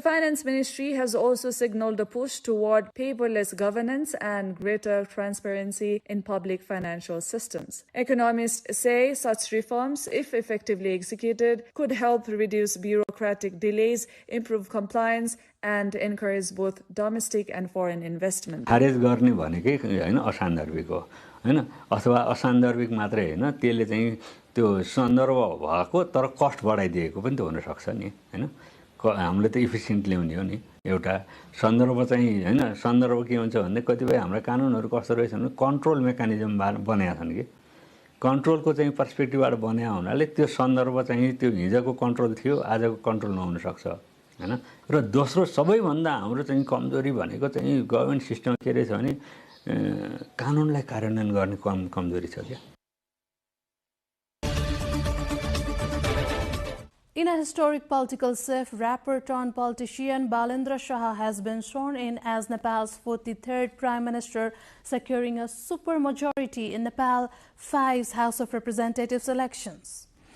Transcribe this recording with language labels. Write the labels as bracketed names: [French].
[English] The Finance Ministry has also signaled a push toward paperless governance and greater transparency in public financial systems. Economists say such reforms, if effectively executed, could help reduce bureaucratic delays, improve compliance, and encourage both domestic and foreign investment. [Nepali] खारेज गर्ने भनेकै हैन असान्दर्भिक हो हैन अथवा असान्दर्भिक मात्रै हैन त्यसले चाहिँ त्यो सन्दर्भ भएको तर कस्ट बढाइदिएको पनि त हुन सक्छ नि हैन हामीले त इफिसिएन्ट ल्याउने हो नि एउटा सन्दर्भ चाहिँ हैन सन्दर्भ के हुन्छ भन्दा कतिपय हाम्रो कानुनहरु कस्तो रहेछ भने कन्ट्रोल मेकानिजम बनाएका छन् के कन्ट्रोलको चाहिँ पर्सपेक्टिभबाट बनाया हुनाले त्यो सन्दर्भ चाहिँ त्यो हिजोको कन्ट्रोल थियो आजको कन्ट्रोल नहुन सक्छ हैन र दोस्रो सबैभन्दा हाम्रो चाहिँ कमजोरी भनेको चाहिँ गभर्नमेन्ट सिस्टम के रहेछ भने कानुनलाई कार्यान्वयन गर्ने कमजोरी छ के [English] In a historic political shift, rapper turned politician Balendra Shah has been sworn in as Nepal's 43rd Prime Minister, securing a supermajority in Nepal 5's House of Representatives elections.